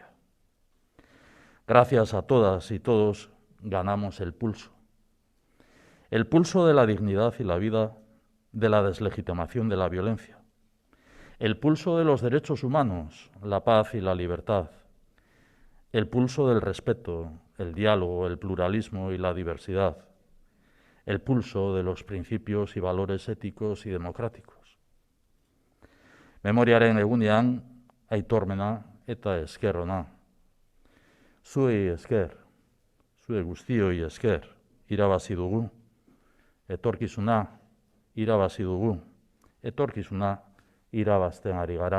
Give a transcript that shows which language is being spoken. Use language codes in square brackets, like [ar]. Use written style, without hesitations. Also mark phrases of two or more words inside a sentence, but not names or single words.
[es] Gracias a todas y todos ganamos el pulso de la dignidad y la vida, de la deslegitimación de la violencia, el pulso de los derechos humanos, la paz y la libertad, el pulso del respeto, el diálogo, el pluralismo y la diversidad, el pulso de los principios y valores éticos y democráticos. [eu] Memoriaren egunean, aitormena eta esker ona. Zuei esker, zue guztioi esker, irabazi dugu. Etorkizuna, irabazi dugu. Etorkizuna, irabazten ari gara.